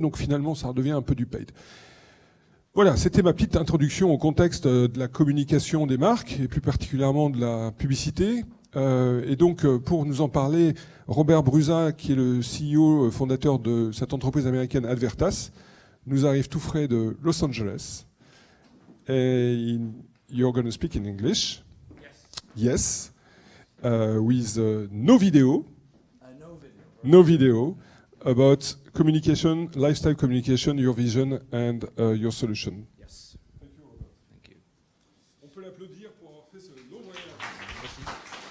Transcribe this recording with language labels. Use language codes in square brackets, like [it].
[fr] Donc finalement, ça redevient un peu du paid. Voilà, c'était ma petite introduction au contexte de la communication des marques, et plus particulièrement de la publicité. Et donc, pour nous en parler, Robert Bruza, qui est le CEO fondateur de cette entreprise américaine Advertas, nous arrive tout frais de Los Angeles. [en] Et you're going to speak in English? Yes. With no video. No video. About communication, lifestyle communication, your vision and your solution. Yes. Thank you, Robert. Thank you. [fr] On peut l'applaudir pour avoir fait ce long voyage.